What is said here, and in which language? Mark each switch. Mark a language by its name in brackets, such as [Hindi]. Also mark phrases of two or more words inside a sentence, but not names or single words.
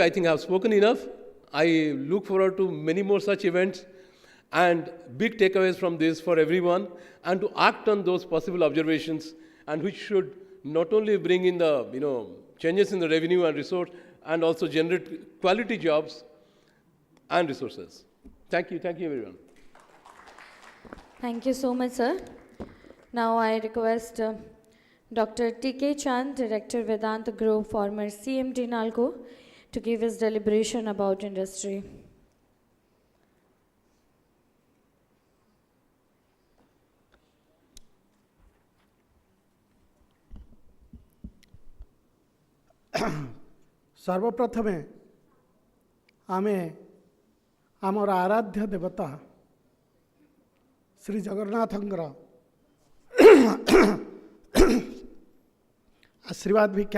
[English] I think I have spoken enough. I look forward to many more such events and big takeaways from this for everyone, and to act on those possible observations, and which should not only bring in the changes in the revenue and resource, and also generate quality jobs and resources. Thank you everyone. Thank you so much, sir. Now I request Dr. T.K. Chand, Director Vedanta Group, former CMD Nalco, to give his deliberation about industry. [Odia] ସର୍ବପ୍ରଥମେ ଆମେ ଆମର ଆରାଧ୍ୟ ଦେବତା ଶ୍ରୀ ଜଗନ୍ନାଥଙ୍କର ଆଶୀର୍ବାଦ ଭିକ୍ଷା